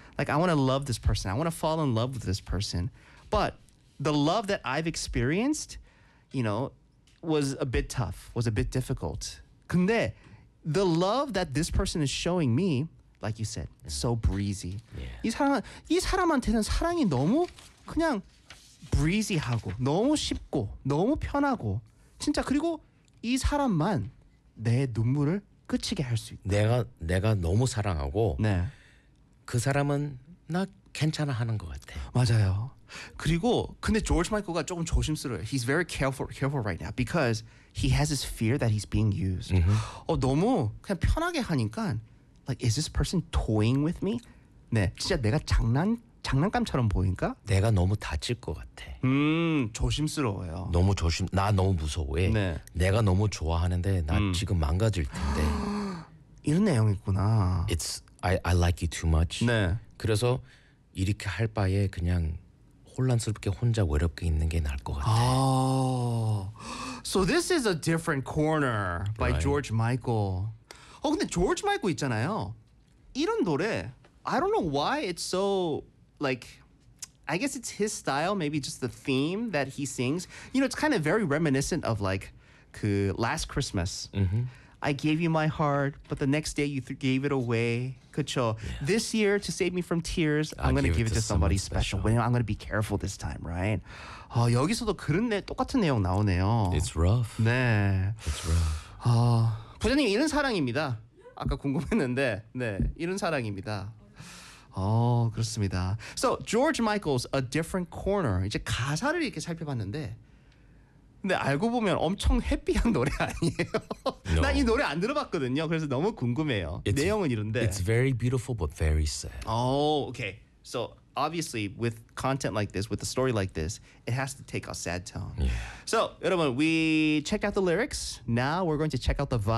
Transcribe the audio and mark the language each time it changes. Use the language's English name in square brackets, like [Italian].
[English] Like, I want to love this person. I want to fall in love with this person. But the love that I've experienced, you know, was a bit tough, was a bit difficult. [Korean] 근데 [English] The love that this person is showing me, like you said, so breezy. Yeah. [Korean] 이 사람한테는 사랑이 너무 그냥 breezy하고 너무 쉽고 너무 편하고 진짜 그리고 이 사람만 내 눈물을 그치게 할 수 있다. 내가 너무 사랑하고 네. 그 사람은 나 괜찮아 하는 것 같아. 맞아요. 그리고 근데 George Michael가 조금 조심스러워요. [English] He's very careful right now because he has this fear that he's being used. Mm-hmm. [Korean] 너무 그냥 편하게 하니까 [English] like is this person toying with me? [Korean] 네, 진짜 내가 장난감처럼 보인까? 내가 너무 다칠 것 같아. 조심스러워요. 너무 조심. 나 너무 무서워해. 네. 내가 너무 좋아하는데 나 지금 망가질 텐데. 이런 내용이구나. [English] It's I like you too much. [Korean] 네. 그래서 이렇게 할 바에 그냥 혼란스럽게 혼자 외롭게 있는 게 나을 것 같아. [English] Oh, so this is a different corner by right. [Korean] George Michael. 근데 George Michael 있잖아요. 이런 노래, [English] I don't know why it's so, like, I guess it's his style, maybe just the theme that he sings. You know, it's kind of very reminiscent of, like, 그 Last Christmas. Mm-hmm. I gave you my heart, but the next day you gave it away. [Korean] 그쵸? [English] Yeah. This year, to save me from tears, I'm going to give it to somebody special. When I'm going to be careful this time, right? [Korean] 여기서도 똑같은 내용 나오네요. [English] It's rough. [Korean] 네. [English] It's rough. [Korean] 부장님, 이런 사랑입니다. 아까 궁금했는데, 네, 이런 사랑입니다. 그렇습니다. [English] So, George Michael's A Different Corner. [Korean] 이제 가사를 이렇게 살펴봤는데, 근데 알고 보면 엄청 해피한 노래 아니에요. 난 이 노래 안 들어봤거든요. 그래서 너무 궁금해요. 내용은 이런데. [English] It's very beautiful but very sad. Oh, okay. So obviously with content like this, with a story like this, it has to take a sad tone. Yeah. So [Korean] 여러분, [English] we checked out the lyrics. Now we're going to check out the vibe.